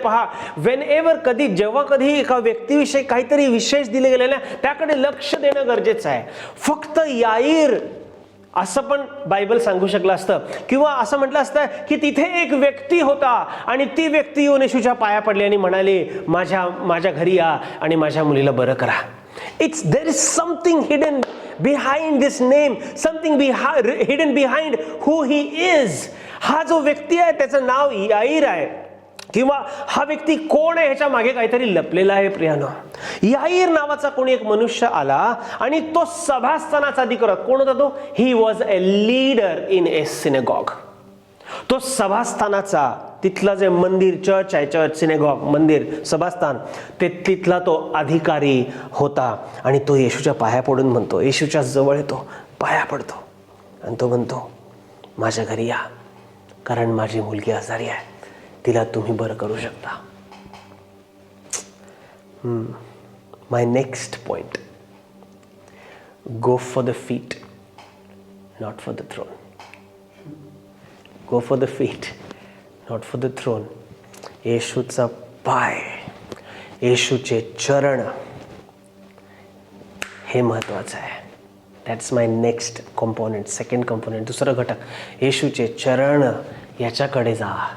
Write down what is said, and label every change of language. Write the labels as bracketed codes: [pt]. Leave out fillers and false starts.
[mr] पहा, [en] whenever [mr] जेव्हा कधी एका व्यक्तीविषयी काहीतरी विशेष दिले गेले ना, त्याकडे लक्ष देणं गरजेचं आहे. फक्त याईर असं पण बायबल सांगू शकलं असतं, किंवा असं म्हटलं असतं की तिथे एक व्यक्ती होता आणि ती व्यक्ती येऊन येशूच्या पाया पडली आणि म्हणाली, माझ्या घरी या आणि माझ्या मुलीला बरं करा. [en] There is something hidden behind this name, something hidden behind who he is. [mr] हा जो व्यक्ती आहे त्याचं नाव याईर आहे, किंवा हा व्यक्ती कोण आहे ह्याच्या मागे काहीतरी लपलेला आहे. प्रियानो, याईर नावाचा कोणी एक मनुष्य आला आणि तो सभास्थानाचा अधिकारी. कोण होता तो? [en] He was a leader in a synagogue. [mr] तो सभास्थानाचा, तिथला जे मंदिर, चर्च आहे, चर्च, सिनेगॉग, मंदिर, सभास्थान, ते तिथला तो अधिकारी होता. आणि तो येशूच्या पाया पडून म्हणतो, येशूच्या जवळ येतो, पाया पडतो आणि तो म्हणतो, माझ्या घरी या, कारण माझी मुलगी आजारी आहे, तिला तुम्ही बरं करू शकता. [en] My next point, go for the feet, not for the throne. Go for the feet, not for the throne. [mr] येशूचा पाय, येशूचे चरण, हे महत्वाचं आहे. [en] that's my next component, second component, [mr] दुसरा घटक. येशूचे चरण, याच्याकडे जा.